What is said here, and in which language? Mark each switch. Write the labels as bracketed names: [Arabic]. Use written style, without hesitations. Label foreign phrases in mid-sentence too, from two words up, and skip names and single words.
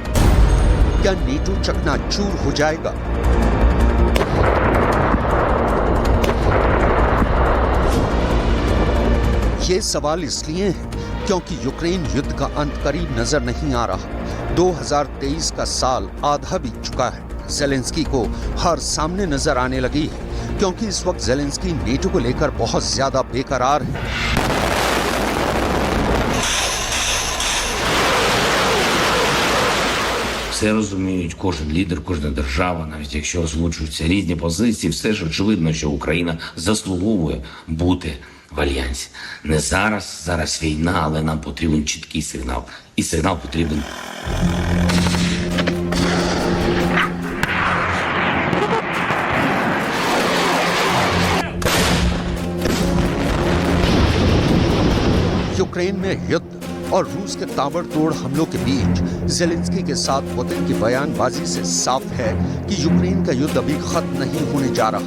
[Hindi] क्या नेटो चकनाचूर हो जाएगा? ये सवाल इसलिए है क्योंकि यूक्रेन युद्ध का अंत करीब नजर नहीं आ रहा। 2023 का साल आधा बीत चुका है। ज़ेलेंस्की को हार सामने नजर आने लगी है क्योंकि इस वक्त ज़ेलेंस्की नेटो को लेकर बहुत ज्यादा बेकरार है। [Ukrainian] Все розуміють, кожен лідер, кожна держава, навіть якщо озвучуються різні позиції, все ж очевидно, що Україна заслуговує бути в альянсі. Не зараз, зараз війна, але нам потрібен чіткий сигнал. І сигнал потрібен. [Hindi] यूक्रेन में युद्ध और रूस के ताबड़तोड़ हमलों के बीच ज़ेलेंस्की के साथ पुतिन की बयानबाजी से साफ है कि यूक्रेन का युद्ध अभी खत्म नहीं होने जा रहा।